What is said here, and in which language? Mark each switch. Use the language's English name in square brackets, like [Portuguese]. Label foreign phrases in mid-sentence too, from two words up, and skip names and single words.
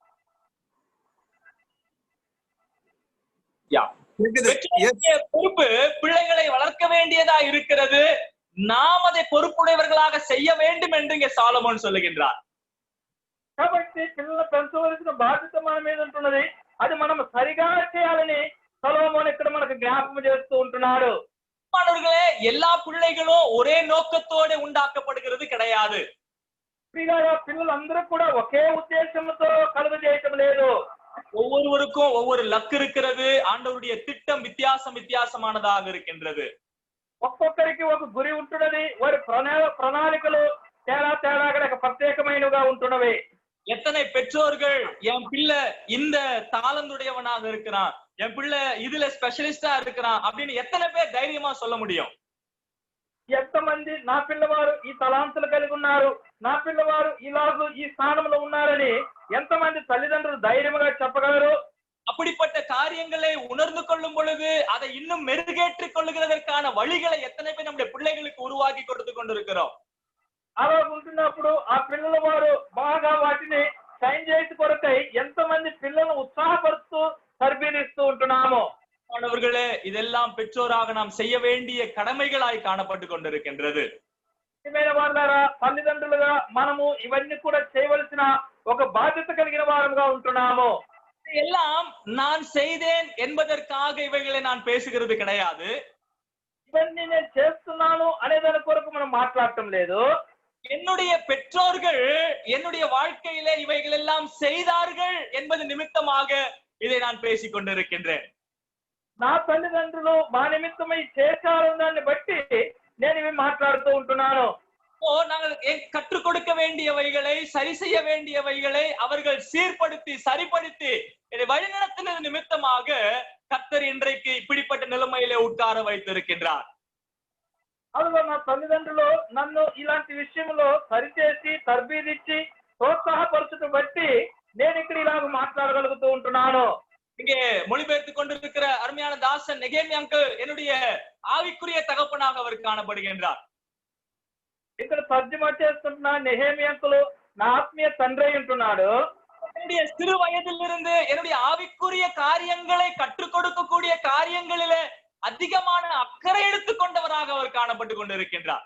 [Tamil] பெற்றோருடைய பொறுப்பு பிள்ளைகளை வளர்க்க வேண்டியதா இருக்கிறது. நாம் அதை பொறுப்புடையவர்களாக செய்ய வேண்டும் என்று இங்கே சாலமோன் சொல்லுகின்றார். [Telugu] కాబట్టి పిల్లలు పెంచవలసిన బాధ్యత మన మీద ఉంటున్నది. అది మనం సరిగా చేయాలని సొలొమోను ఇక్కడ మనకు జ్ఞాపకం చేస్తూ ఉంటున్నాడు. [Tamil] மாணவர்களே, எல்லா பிள்ளைகளும் ஒரே நோக்கத்தோடு உண்டாக்கப்படுகிறது கிடையாது. [Telugu] పిల్లలందరూ కూడా ఒకే ఉద్దేశంతో కలుగ చేయటం లేదు. [Tamil] ஒவ்வொருவருக்கும் ஒவ்வொரு லக் இருக்கிறது. ஆண்டவருடைய திட்டம் வித்தியாசமானதாக இருக்கின்றது. [Telugu] ఒక్కొక్కరికి ఒక గురి ఉంటున్నది. వారి ప్రణాళికలు తేడాగా ప్రత్యేకమైనవిగా ఉంటున్నవి. [Tamil] எத்தனை பெற்றோர்கள் என் பிள்ளை இந்த தாளந்துடையவனாக இருக்கிறான், என் பிள்ளை இதுல ஸ்பெஷலிஸ்டா இருக்கிறான் அப்படின்னு எத்தனை பேர் தைரியமா சொல்ல முடியும்? [Telugu] ఎంతమంది నా పిల్లవారు ఈ తలాంతులు కలిగి ఉన్నారు, నా పిల్లవారు ఇలాగూ ఈ స్థానంలో ఉన్నారని ఎంతమంది తల్లిదండ్రులు ధైర్యంగా చెప్పగలరు? [Tamil] அப்படிப்பட்ட காரியங்களை உணர்ந்து கொள்ளும் பொழுது அதை இன்னும் மெருகேற்றிக் கொள்ளுகிறதற்கான வழிகளை எத்தனை பேர் நம்முடைய பிள்ளைகளுக்கு உருவாக்கி கொடுத்து கொண்டிருக்கிறோம். [Telugu] అలా ఉంటున్నప్పుడు ఆ పిల్లల వారు బాగా వాటిని సైన్ చేసి కొరకై ఎంతమంది పిల్లలను ఉత్సాహపరుస్తూ తర్బీదిస్తూ ఉంటున్నామో. [Tamil] மாணவர்களே, இதெல்லாம் பெற்றோராக நாம் செய்ய வேண்டிய கடமைகளாய் காணப்பட்டு கொண்டிருக்கின்றது. [Telugu] వాళ్ళారా, తల్లిదండ్రులుగా మనము ఇవన్నీ కూడా చేయవలసిన ఒక బాధ్యత కలిగిన వారుగా ఉంటున్నాము. [Tamil] எல்லாம் நான் செய்தேன் என்பதற்காக இவைகளை நான் பேசுகிறது கிடையாது. [Telugu] ఇవన్నీ నేను చేస్తున్నాను అనే దాని కొరకు మనం మాట్లాడటం లేదు. [Tamil] என்னுடைய பெற்றோர்கள் என்னுடைய வாழ்க்கையிலே இவைகள் எல்லாம் செய்தார்கள் என்பது நிமித்தமாக இதை நான் பேசிக் கொண்டிருக்கின்றேன். [Telugu] నా తల్లిదండ్రులు మా నిమిత్తమై చేశారు దాన్ని బట్టి నేను ఇవి మాట్లాడుతూ ఉంటున్నాను. [Tamil] நாங்கள் கற்றுக் கொடுக்க வேண்டியவைகளை, சரி செய்ய வேண்டியவைகளை அவர்கள் சீர்படுத்தி சரிப்படுத்தி இதை வழிநடத்தினது நிமித்தமாக கர்த்தர் இன்றைக்கு இப்படிப்பட்ட நிலைமையிலே உட்கார வைத்திருக்கின்றார். [Telugu] అందులో నా తల్లిదండ్రులు నన్ను ఇలాంటి విషయంలో సరిచేసి తర్బీదిచ్చి ప్రోత్సాహపరచడం బట్టి నేను ఇక్కడ ఇలాగ మాట్లాడగలుగుతూ ఉంటున్నాను. [Tamil] இங்கே மொழிபெயர்த்து கொண்டிருக்கிற அருமையான தாசன் நெகேமியா அங்கிள் என்னுடைய ஆவிக்குரிய தகப்பனாக அவர் காணப்படுகின்றார். [Telugu] ఇక్కడ తర్జుమా చేస్తున్న నెహేమియా అంకుల్ నా ఆత్మీయ తండ్రి ఉంటున్నాడు. [Tamil] என்னுடைய சிறு வயதிலிருந்து என்னுடைய ஆவிக்குரிய காரியங்களை கற்றுக் கொடுக்கக்கூடிய காரியங்களிலே அதிகமான அக்கறை எடுத்துக்கொண்டவராக அவர் காணப்பட்டு கொண்டிருக்கின்றார்.